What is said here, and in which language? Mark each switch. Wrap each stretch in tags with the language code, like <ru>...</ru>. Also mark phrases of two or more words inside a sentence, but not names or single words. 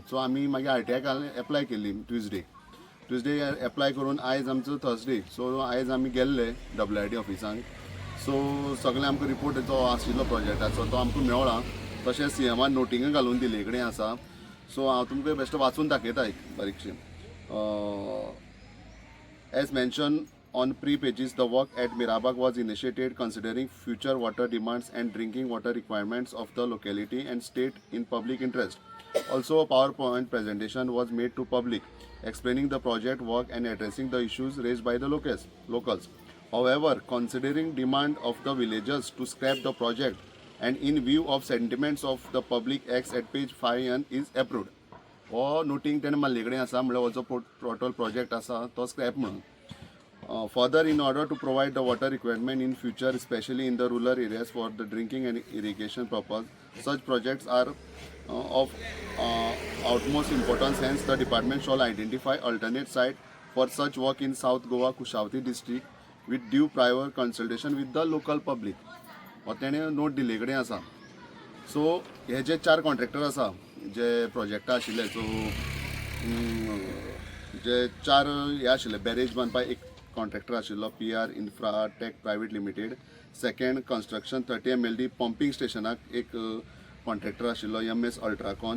<kok>सो आमी मागीर RTI एप्लाय केली ट्युजडे एप्लाय करून आयज आमचो थर्सडे. सो आयज आमी गेल्ले WID ऑफिसांक. सो सगळें आमकां रिपोर्ट जो आशिल्लो प्रोजेक्टाचो तो आमकां मेवळा. तशेंच सीएमान नोटींग घालून दिले कडेन आसा. सो हांव तुमकां बेश्टो वाचून दाखयता एक बारीकशें.</kok> <en>As mentioned on pre-pages, the work at Mirabag was initiated considering future water demands and drinking water requirements of the locality and state in public interest. Also, a PowerPoint presentation was made to public, explaining the project work and addressing the issues raised by the locals. However, considering demand of the villagers to scrap the project and in view of sentiments of the public acts at page 5 is approved.</en> <kok>हो नोटींग तेणें मारले कडेन आसा, म्हळ्यार हो जो टोटल प्रोजेक्ट आसा तो स्क्रॅप म्हणून.</kok> <en>फर्दर, in order to provide the water requirement in future, especially in the rural areas for the drinking and irrigation purpose, such projects are of utmost importance. Hence, the department shall identify alternate site for such work in South Goa, Kushavati district with due prior consultation with the local public.</en> <kok>हो तेणें नोट दिले कडेन आसा. सो हे जे 4 कॉन्ट्रॅक्टर आसा जे प्रोजेक्टा आशिल्ले, सो जे 4 हे आशिल्ले बॅरेज बांदपाक एक कॉन्ट्रॅक्टर आशिल्लो PR इन्फ्राटेक प्रायवेट लिमिटेड.</kok> <en>second construction</en> <kok>30 MLD पंपींग स्टेशनाक एक कॉन्ट्रॅक्टर आशिल्लो MS अल्ट्राकॉन.</kok>